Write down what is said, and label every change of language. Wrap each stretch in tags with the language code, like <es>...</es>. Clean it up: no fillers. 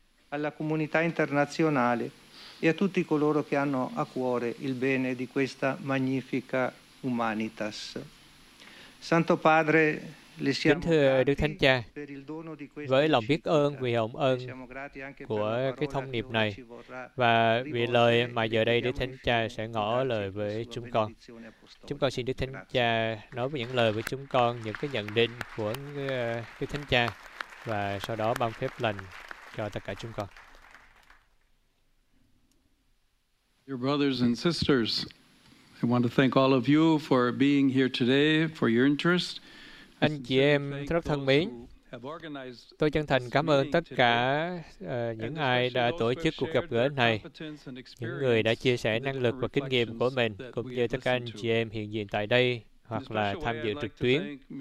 <it>Alla comunità internazionale e a tutti coloro che hanno a cuore il bene di questa magnifica humanitas. Santo Padre, le siamo</it> <vi>kính thưa Đức Thánh Cha, với lòng biết ơn vì hồng ơn của cái thông điệp này và vì lời mà giờ đây Đức Thánh Cha sẽ ngỏ lời với chúng con. Chúng con xin Đức Thánh Cha nói với những lời với chúng con, những cái nhận định của Đức Thánh Cha và sau đó ban phép lành cho tất cả chúng con.</vi> <en>Dear brothers and sisters, I want to thank all of you for being here today, for your interest.</en> <vi>Anh chị em rất thân mến, tôi chân thành cảm ơn tất cả những ai đã tổ chức cuộc gặp gỡ này, những người đã chia sẻ năng lực và kinh nghiệm của mình, cũng như tất cả anh chị em hiện diện tại đây hoặc là tham dự trực tuyến.</vi>